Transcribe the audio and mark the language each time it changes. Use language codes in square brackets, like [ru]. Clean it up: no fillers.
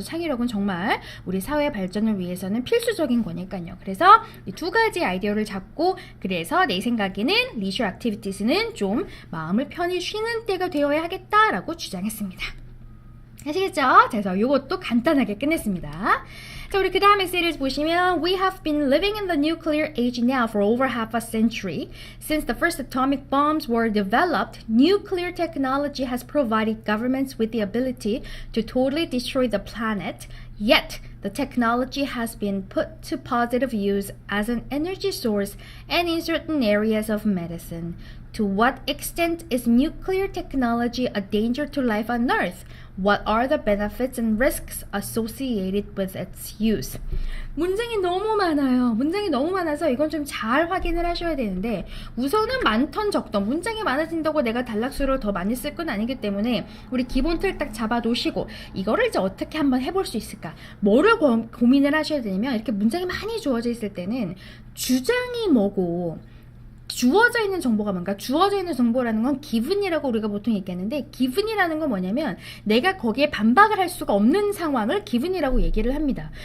[ko] 창의력은 정말 우리 사회 발전을 위해서는 필수적인 거니까요. 그래서 이 두 가지 아이디어를 잡고 그래서 내 생각에는 leisure activities는 좀 마음을 편히 쉬는 때가 되어야 하겠다라고 주장했습니다. 아시겠죠? 자, 그래서 이것도 간단하게 끝냈습니다. 자, 우리 그 다음에 시리즈 보시면 [en] We have been living in the nuclear age now for over half a century. Since the first atomic bombs were developed, nuclear technology has provided governments with the ability to totally destroy the planet. Yet, the technology has been put to positive use as an energy source and in certain areas of medicine. To what extent is nuclear technology a danger to life on Earth? What are the benefits and risks associated with its use? [ko] 문장이 너무 많아요. 문장이 너무 많아서 이건 좀 잘 확인을 하셔야 되는데 우선은 많던 적던 문장이 많아진다고 내가 단락수를 더 많이 쓸 건 아니기 때문에 우리 기본 틀 딱 잡아 놓으시고 이거를 이제 어떻게 한번 해볼 수 있을까? 뭐를 고민을 하셔야 되냐면 이렇게 문장이 많이 주어져 있을 때는 주장이 뭐고 주어져 있는 정보가 뭔가 주어져 있는 정보라는 건 기분이라고 우리가 보통 얘기하는데 기분이라는 건 뭐냐면 내가 거기에 반박을 할 수가 없는 상황을 기분이라고 얘기를 합니다.